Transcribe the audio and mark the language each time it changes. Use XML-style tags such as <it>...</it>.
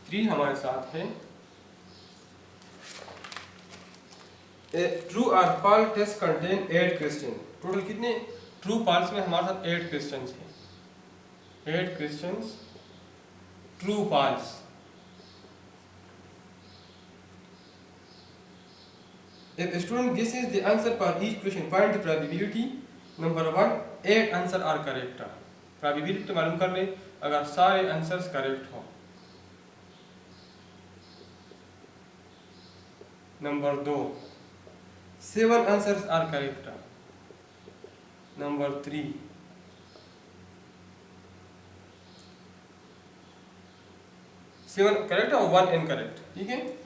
<hi>हमारे साथ है ट्रू और false test contain 8 question. Total कितने ट्रू फॉल्स में हमारे साथ 8 क्वेश्चंस हैं, 8 questions true false.</hi> <en>If a student guesses the answer for each question, find the probability. Number 1 8 answer are correct.</en> <hi>Probability मालूम कर ले अगर सारे आंसर्स करेक्ट हो।</hi> <en>Number 2 7 answers are correct.</en> <hi>Number 3 7 correct और 1 इनकरेक्ट, ठीक है।</hi>